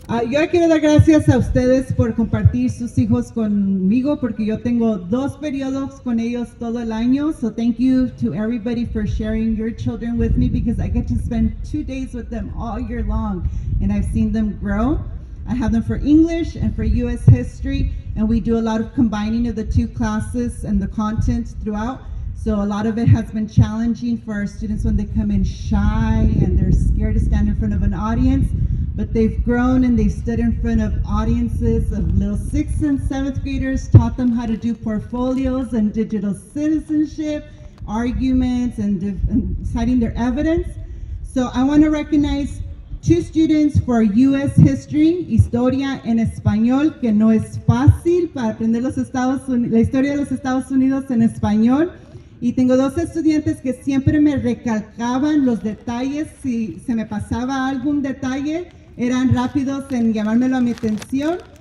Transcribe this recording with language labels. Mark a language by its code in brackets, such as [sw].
[es] Yo quiero dar gracias a ustedes por compartir sus hijos conmigo porque yo tengo 2 periodos con ellos todo el año. [en] So thank you to everybody for sharing your children with me because I get to spend 2 days with them all year long and I've seen them grow. I have them for English and for U.S. history, and we do a lot of combining of the 2 classes and the content throughout. So a lot of it has been challenging for our students when they come in shy and they're scared to stand in front of an audience, but they've grown and they've stood in front of audiences of little 6th and 7th graders, taught them how to do portfolios and digital citizenship, arguments, and citing their evidence. So I want to recognize 2 students for U.S. [es] History, Historia en Español, que no es fácil para aprender la historia de los Estados Unidos en español. Y tengo 2 estudiantes que siempre me recalcaban los detalles, si se me pasaba algún detalle, eran rápidos en llamármelo a mi atención.